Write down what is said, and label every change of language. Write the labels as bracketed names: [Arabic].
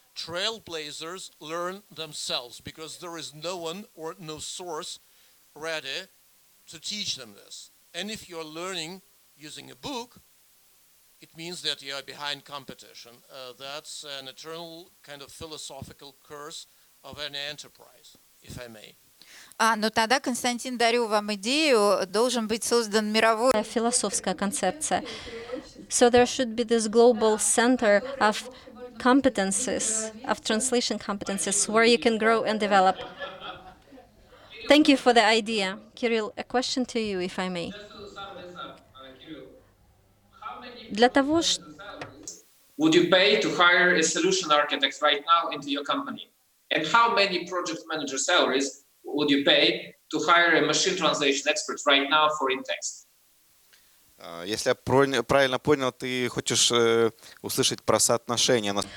[English] Trailblazers learn themselves because there is no one or no source ready to teach them this. And if you're learning using a book, it means that you are behind competition. That's an eternal kind of philosophical curse of an enterprise, if I may. [Russian] Ну тогда, Константин, дарю вам идею, должен быть создан мировой... Философская концепция. [English] So there should be this global center of competences, of translation competences, where you can grow and develop. Thank you for the idea. Kirill, a question to you, if I may. [Russian] Для того, [English] would you pay to hire a solution architect right now into your company? And how many project manager salaries would you pay to hire a machine translation expert right now for in-text? [Russian] Если я правильно понял, ты хочешь услышать про соотношение.